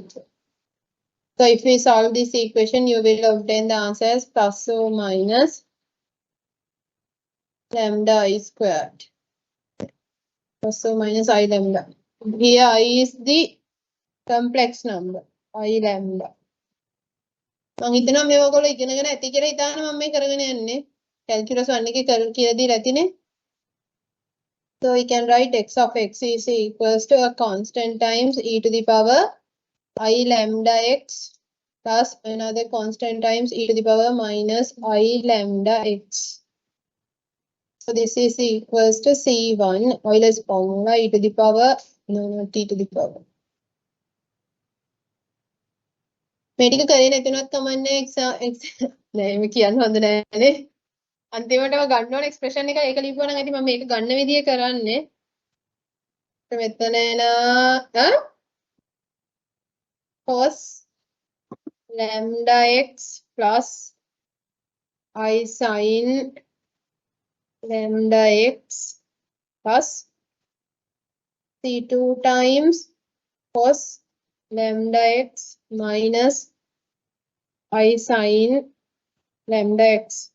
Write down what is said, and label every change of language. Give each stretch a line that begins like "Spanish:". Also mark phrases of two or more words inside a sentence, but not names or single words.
English: So if we solve this equation, you will obtain the answer as plus or minus lambda I squared. Plus or minus I lambda. Here I is the complex number. I lambda.
Sinhala: මම හිතනවා මේ ඔයගොල්ලෝ ඉගෙනගෙන ඇති කියලා හිතාන මම මේ කරගෙන යන්නේ. Calculus 1 එකේ කියලා දීලා ඇතිනේ.
English: So we can write x of x is equals to a constant times e to the power I lambda x plus another constant times e to the power minus I lambda x. So this is equals to C1 Euler's formula e to the power, no, not t to the power.
Sinhala: මේ ටික කරේ නැතුණත් කමන්නේ නෑ මේ කියන්න හොඳ නෑනේ. අන්තිමටම ගන්න ඕන එක්ස්ප්‍රෙෂන් එක ඒක ලියපුවා නම් ඇති මම මේක ගන්න විදිය කරන්නේ. මෙතන එන
English: cos lambda x plus I sin lambda x plus C2 times cos lambda x minus I sin lambda x.